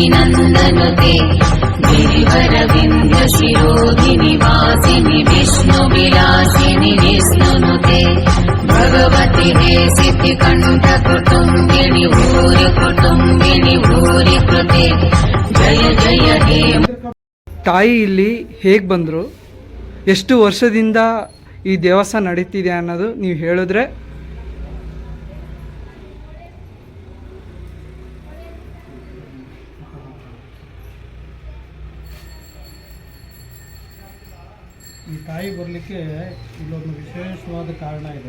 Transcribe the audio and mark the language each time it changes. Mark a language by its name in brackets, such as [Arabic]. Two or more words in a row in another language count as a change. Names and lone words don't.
[Sanskrit] नंदनुते गिरिवर विंध्य शिरोधिनी वासिनी विष्णु विलासिनी विष्णुनुते भगवती हेसिति कंठ कुटुंबिनी भूरि कृते जय जय हे. [Kannada] ತಾಯಿ ಇಲ್ಲಿ ಹೇಗೆ ಬಂದರು, ಎಷ್ಟು ವರ್ಷದಿಂದ ಈ ದೇವಸ್ಥಾನ ನಡೀತಿದೆ ಅನ್ನೋದು ನೀವು ಹೇಳಿದ್ರೆ. ಈ ತಾಯಿ ಬರಲಿಕ್ಕೆ ಇಲ್ಲೊಂದು ವಿಶೇಷವಾದ ಕಾರಣ ಇದೆ.